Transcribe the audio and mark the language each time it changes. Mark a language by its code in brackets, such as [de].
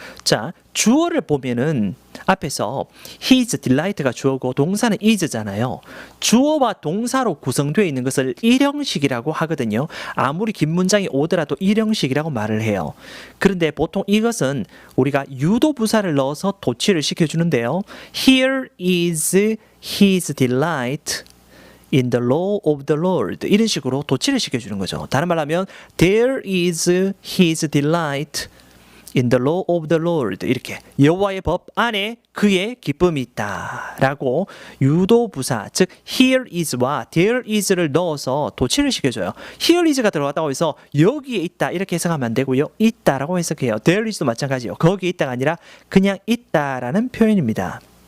[ko] 자, 주어를 보면은 앞에서 his delight가 주어고 동사는 is잖아요. 주어와 동사로 구성되어 있는 것을 일형식이라고 하거든요. 아무리 긴 문장이 오더라도 일형식이라고 말을 해요. 그런데 보통 이것은 우리가 유도부사를 넣어서 도치를 시켜주는데요. [en] Here is his delight in the law of the Lord [ko] 이런 식으로 도치를 시켜주는 거죠. 다른 말로 하면 [en] There is his delight in the law of the Lord [ko] 이렇게 여호와의 법 안에 그의 기쁨이 있다라고 유도부사 즉 here is와 there is를 넣어서 도치를 시켜줘요. here is가 들어갔다고 해서 여기에 있다 이렇게 해석하면 안 되고요. 있다라고 해석해요. there is도 마찬가지예요. 거기에 있다가 아니라 그냥 있다라는 표현입니다.